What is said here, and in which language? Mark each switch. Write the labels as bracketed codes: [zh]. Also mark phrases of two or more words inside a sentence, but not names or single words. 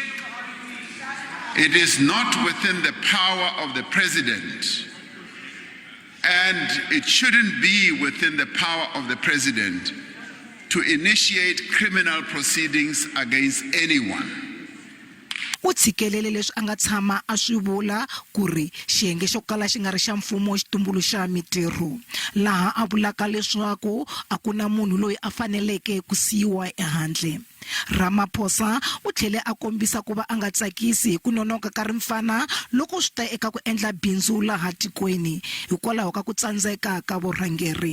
[en] It is not within the power of the president, and it shouldn't be within the power of the president to initiate criminal proceedings against anyone. [ts] U tshikelele leswi anga tshama a swi vula ku ri xiyenge xo kala xi nga ri xa mfumo xi tumbuluxa mitirho laha a vulaka leswaku a ku na munhu loyi a faneleke ku siyiwa ehandle. Ramaphosa u tlhele a kombisa ku va a nga tsakisi hi ku nonoka ka rimfana loko swi ta eka ku endla bindzu laha tikweni hikwalaho ka ku tsandzeka ka vurhangeri.